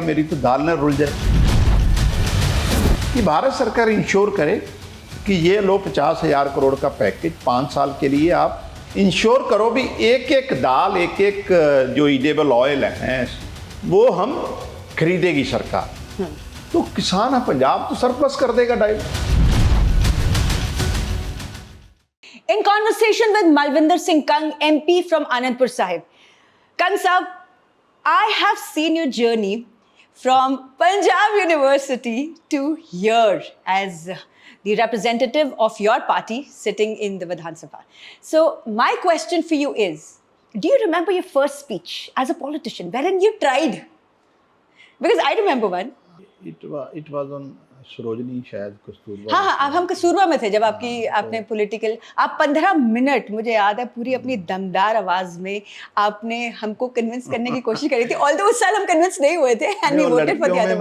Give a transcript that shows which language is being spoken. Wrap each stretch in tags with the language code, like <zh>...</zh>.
<hi>मेरी तो दाल न रुल जाए। कि भारत सरकार इंश्योर करे कि ये लो 50,000 करोड़ का पैकेज 5 साल के लिए आप इंश्योर करो भी, एक एक दाल, एक एक जो ईडेबल ऑयल है वो हम खरीदेगी सरकार, तो किसान है पंजाब तो सरप्लस कर देगा direct.</hi> <en>In conversation with Malvinder Singh Kang, MP from Anandpur Sahib. Kang Sahib, I have seen your journey from Punjab University to here as the representative of your party sitting in the Vidhan Sabha. So my question for you is, do you remember your first speech as a politician wherein you tried? Because I remember one. It was on Sarojini शायद कस्तूरबा।</en> <hi>हाँ, अब हम कस्तूरबा में थे जब आपने political, आप 15 minute, मुझे याद है, पूरी अपनी दमदार आवाज में आपने हमको कन्विंस करने की कोशिश करी थी। ऑल्दो उस साल हम कन्विंस नहीं हुए थे,</hi> <en>And we voted for gather.</en>